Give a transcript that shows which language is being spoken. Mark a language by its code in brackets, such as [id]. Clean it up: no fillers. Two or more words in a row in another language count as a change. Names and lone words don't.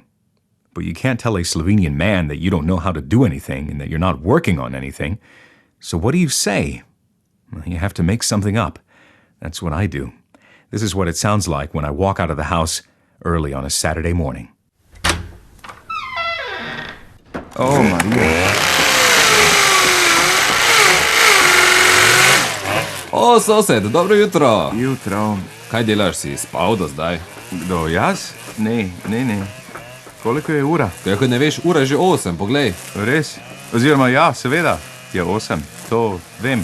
[en] But you can't tell a Slovenian man that you don't know how to do anything and that you're not working on anything. So what do you say? Well, you have to make something up. That's what I do. This is what it sounds like when I walk out of the house early on a Saturday morning. Oh, Maria. [sl] O, sosed, dobro jutro. Jutro. Kaj delaš, si spal do zdaj? Kdo, jaz? Ne. Koliko je ura? Kako ne veš, ura je že 8, poglej. Res? Oziroma ja, seveda, je 8. To vem.